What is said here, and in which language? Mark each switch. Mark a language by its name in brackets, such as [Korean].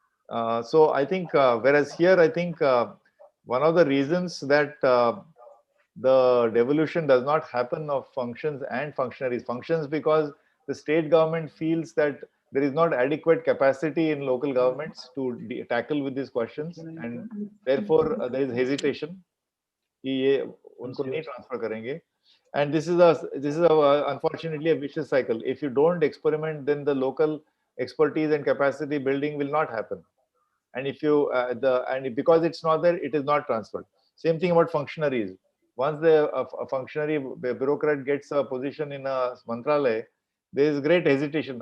[English] So I think, whereas here, I think one of the reasons that the devolution does not happen of functions and functions, because the state government feels that there is not adequate capacity in local governments to tackle with these questions, and therefore there is hesitation. [Hindi] ये उनको नहीं transfer करेंगे. [English] And this is unfortunately a vicious cycle. If you don't experiment, then the local expertise and capacity building will not happen. And if you because it's not there, it is not transferred. Same thing about functionaries. Once a functionary, a bureaucrat gets a position in a mantralaya, there is great hesitation.